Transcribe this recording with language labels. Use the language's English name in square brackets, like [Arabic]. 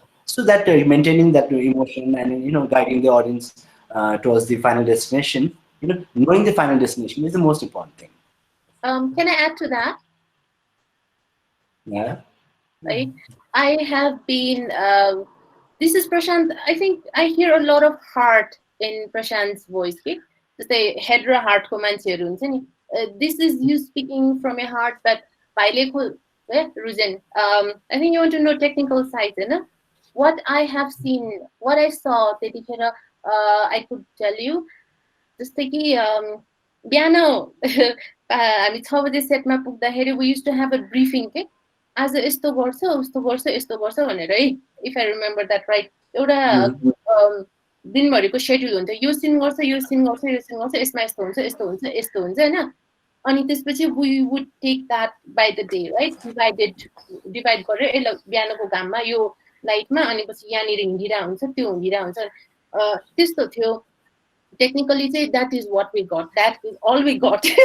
[English] So that maintaining that emotion and guiding the audience towards the final destination, knowing the final destination is the most important thing. Can I add to that? Yeah. Right. I have been. This is Prashant. I think I hear a lot of heart in Prashant's voice. Okay? [Nepali] Jस्तै head र heart को मान्छेहरु हुन्छ नि. [English] This is you speaking from your heart, but भाइलेको Ruzen. I think you want to know technical side, what I have seen, what I saw, I could tell you. [Nepali] जस्तै कि बिहान हामी 6 बजे सेटमा पुग्दाखेरि [English] we used to have a briefing [Nepali] के आज यस्तो गर्छ उस्तो गर्छ यस्तो गर्छ भनेर है, [English] if I remember that right. [Nepali] एउटा दिनभरिको शेड्युल हुन्छ, यो सिन गर्छ यो सिन गर्छ यो सिन गर्छ, यसमा यस्तो हुन्छ यस्तो हुन्छ यस्तो हुन्छ हैन. अनि त्यसपछि [English] we would take that by the day, right? [Nepali] divide गरेर ए ल बिहानको घाममा यो लाइटमा अनि पछि यहाँनिर हिँडिरा हुन्छ त्यो हिँडिरा हुन्छ त्यस्तो थियो. [English] Technically say that is what we got, that is all we got.